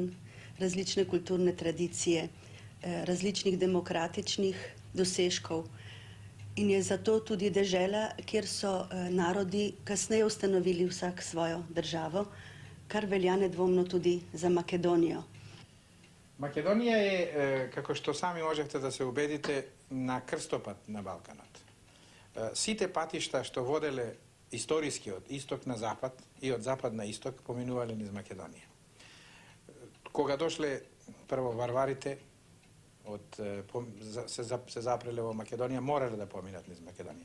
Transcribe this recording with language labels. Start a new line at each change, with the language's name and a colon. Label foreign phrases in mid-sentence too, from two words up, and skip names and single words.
Slovenian: različne kulturne tradicije, različnih demokratičnih dosežkov in je zato tudi dežela, kjer so narodi kasneje ustanovili vsak svojo državo, kar velja nedvomno tudi za Makedonijo.
Macedonian: Македонија је, како што сами можете да се убедите, на крстопат на Балканот. Сите патишта што воделе историјски од исток на запад и од запад на исток поминувале низ Македоније. Кога дошле прво варварите, се запреле у Македонија, морали да поминат низ Македоније.